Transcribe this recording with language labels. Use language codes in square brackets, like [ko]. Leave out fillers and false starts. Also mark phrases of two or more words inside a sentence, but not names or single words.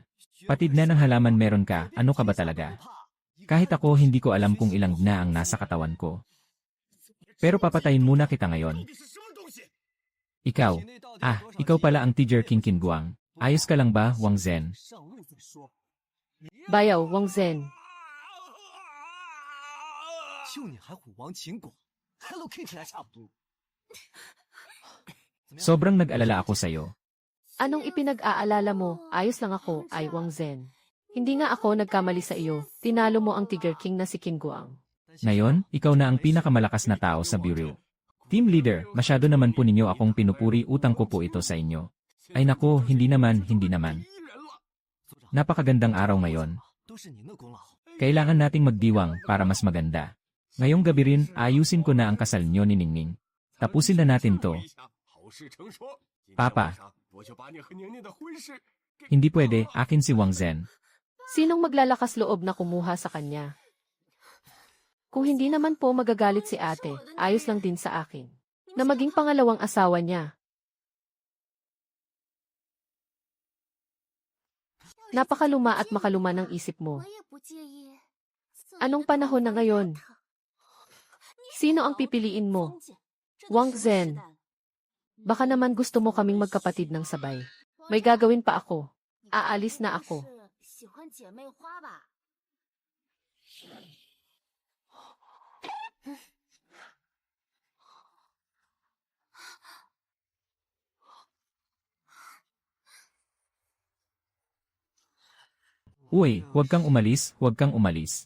[tl] Patid na ng halaman meron ka, ano ka ba talaga? Kahit ako hindi ko alam kung ilang na ang nasa katawan ko. Pero papatayin muna kita ngayon. Ikaw. Ikaw pala ang Tiger King Qin Guang. Ayos ka lang ba, Wang Zhen? Bayaw, Wang Zhen. [zh] 就你还虎王秦广，Hello Kitty 还差不多。 [tl] Sobrang nag-alala ako sa'yo. Anong ipinag-aalala mo? Ayos lang ako, ay Wang Zhen. Hindi nga ako nagkamali sa iyo. Tinalo mo ang Tiger King na si Qin Guang. Ngayon, ikaw na ang pinakamalakas na tao sa bureau. [en] Team leader, [tl] masyado naman po ninyo akong pinupuri, utang ko po ito sa inyo. Ay nako, hindi naman. Napakagandang araw ngayon. [zh] 都是您的功劳。 [tl] Kailangan nating magdiwang para mas maganda. Ngayong gabi rin, ayusin ko na ang kasal niyo ni Ningning. Tapusin na natin to. [zh] 好事成说。 [tl] Papa. [zh] 我就把你和宁宁的婚事。 [tl] Hindi pwede, akin si Wang Zhen. Sinong maglalakas loob na kumuha sa kanya? Kung hindi naman po magagalit si ate, ayos lang din sa akin. Na maging pangalawang asawa niya. Napakaluma at makaluma ng isip mo. [zh] 我也不介意。 [tl] Anong panahon na ngayon? Sino ang pipiliin mo? Wang Zhen. Baka naman gusto mo kaming magkapatid ng sabay. May gagawin pa ako. Aalis na ako. [zh] 喜欢姐妹花吧？ [tl] Uy, huwag kang umalis.